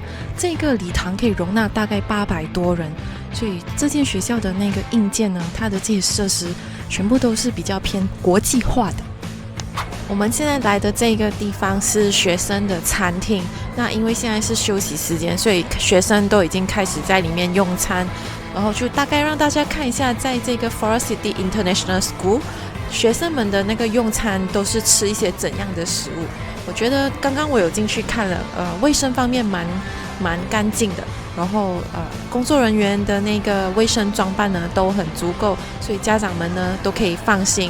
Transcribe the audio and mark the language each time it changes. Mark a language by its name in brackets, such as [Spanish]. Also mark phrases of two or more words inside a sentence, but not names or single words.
[Chinese] 這個禮堂可以容納大概800多人，所以這間學校的那個硬件呢，它的這些設施全部都是比較偏國際化的。我們現在來的這個地方是學生的餐廳，那因為現在是休息時間，所以學生都已經開始在裡面用餐，然後就大概讓大家看一下，在這個 Forest City International School。學生們的那個用餐都是吃一些怎樣的食物？我覺得剛剛我有進去看了，衛生方面蠻乾淨的，然後工作人員的那個衛生裝扮呢都很足夠，所以家長們呢都可以放心。